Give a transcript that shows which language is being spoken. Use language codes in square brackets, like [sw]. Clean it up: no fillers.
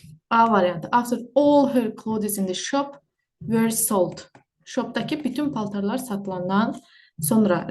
[az] A variantı. [en] After all her clothes in the shop were sold. [az] Shopdakı bütün paltarlar satılandan sonra.